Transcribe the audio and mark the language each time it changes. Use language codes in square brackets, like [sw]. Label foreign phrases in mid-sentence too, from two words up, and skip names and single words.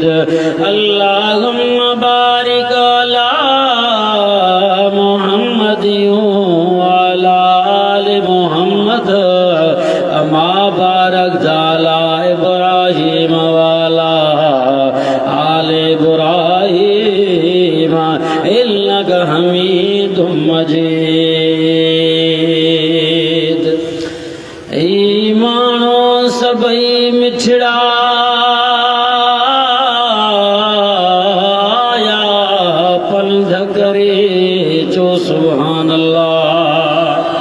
[ar] اللهم بارك على محمد وعلى آل محمد كما باركت على إبراهيم وعلى آل إبراهيم إنك حميد مجيد. [sd] ईमानो सबई मिठड़ा आया पंध करे चो [ar] سبحان الله.